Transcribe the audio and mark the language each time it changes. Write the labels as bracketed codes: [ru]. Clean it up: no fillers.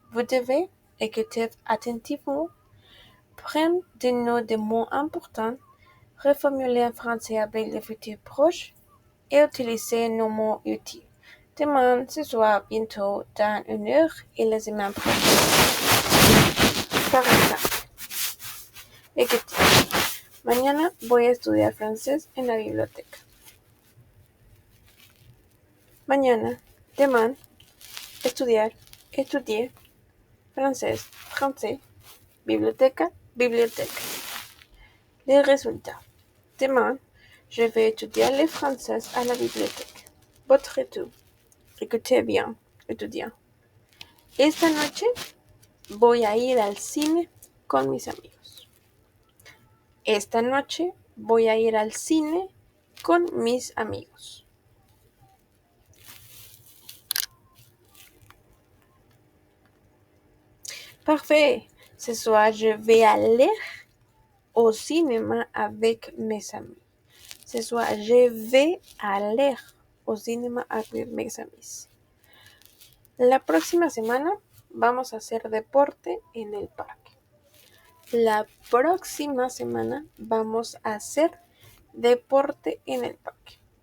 [fr] Vous devez écouter attentivement, prendre des notes de mots importants, reformuler en français avec le futur proche et utiliser nos mots utiles. Demain, ce soir, bientôt, dans une heure et la semaine prochaine. Par exemple, écoutez, [es] mañana voy a estudiar francés en la biblioteca. [fr] Mañana, demain, estudier, français, biblioteca, biblioteca. Les résultats. Demain, je vais étudier le français à la bibliothèque. Votre tour. Écoutez bien, étudiant. [es] Esta noche voy a ir al cine con mis amigos. Esta noche voy a ir al cine con mis amigos. [fr] Parfait. Ce soir, je vais aller au cinéma avec mes amis. Ce soir, je vais aller au cinéma avec mes amis. [es] La próxima semana vamos a hacer deporte en el parque. La próxima semana vamos a hacer deporte en el parque.